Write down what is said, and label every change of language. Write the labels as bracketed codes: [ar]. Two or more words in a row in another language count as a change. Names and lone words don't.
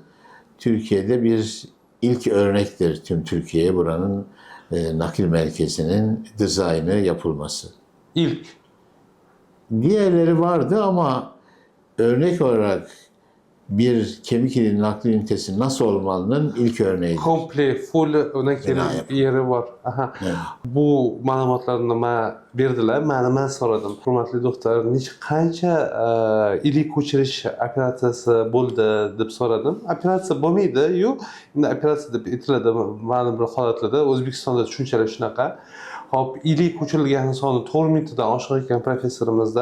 [tr] Türkiye'de bir ilk örnektir tüm Türkiye'ye buranın nakil merkezinin dizaynı yapılması. İlk. Diğerleri vardı ama örnek olarak bir kemik iliği nakli ünitesi nasıl olmalının ilk örneğidir. Komple, full yeri var. [uz] Aha. Bu ma'lumotlarni man berdilar. Men so'radim. Hurmatli doktor, qancha ilik ko'chirish operatsiyasi bo'ldi deb so'radim. Operatsiya bo'lmaydi, yo'q. Endi operatsiya deb aytiladi ma'lum bir holatlarda. O'zbekistonda tushunchalar shunaqa. Hop, ilik ko'chirilgan soni 4 mingtadan oshiq ekan professorimizda.